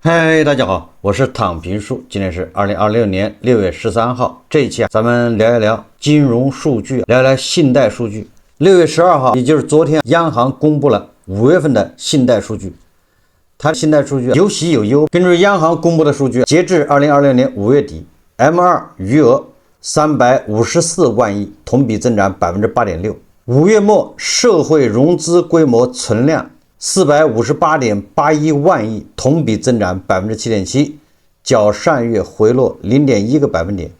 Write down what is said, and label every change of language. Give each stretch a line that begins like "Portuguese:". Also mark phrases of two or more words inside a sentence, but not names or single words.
Chinese: 嗨，大家好，我是躺平叔，今天是2026年6月13号。这一期咱们聊一聊金融数据，聊一聊信贷数据。6月12号，也就是昨天，央行公布了5月份的信贷数据。它的信贷数据有喜有忧。根据央行公布的数据，截至2026年5月底 ，M2 余額354万亿，同比增長 8.6%。5月末社會融資規模存量458.81萬億，同比增長 7.7%， 較上月回落 0.1個百分點。